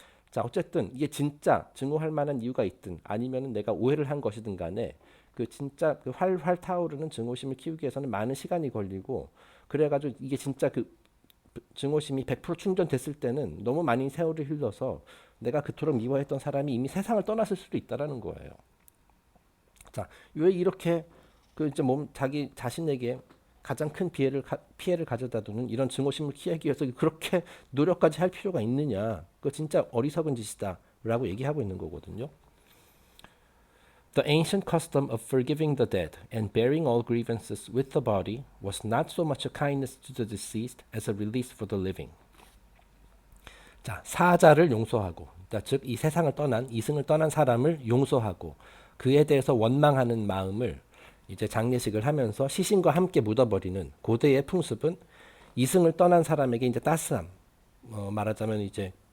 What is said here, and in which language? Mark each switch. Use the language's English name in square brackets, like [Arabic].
[Korean] 자, 어쨌든 이게 진짜 증오할 만한 이유가 있든 아니면은 내가 오해를 한 것이든 간에 그 진짜 그 활활 타오르는 증오심을 키우기 위해서는 많은 시간이 걸리고 그래가지고 이게 진짜 그 증오심이 100% 충전됐을 때는 너무 많은 세월을 흘러서 내가 그토록 미워했던 사람이 이미 세상을 떠났을 수도 있다라는 거예요. 자, 왜 이렇게 그 이제 자기 자신에게 가장 큰 피해를 가져다 두는 이런 증오심을 키우기 위해서 그렇게 노력까지 할 필요가 있느냐? 그거 진짜 어리석은 짓이다라고 얘기하고 있는 거거든요. [English] The ancient custom of forgiving the dead and bearing all grievances with the body was not so much a kindness to the deceased as a release for the living. [Korean] 자, 사자를 용서하고, 즉 이 세상을 떠난 이승을 떠난 사람을 용서하고 그에 대해서 원망하는 마음을 이제 장례식을 하면서 시신과 함께 묻어버리는 고대의 풍습은 이승을 떠난 사람에게 이제 따스함, 말하자면 이제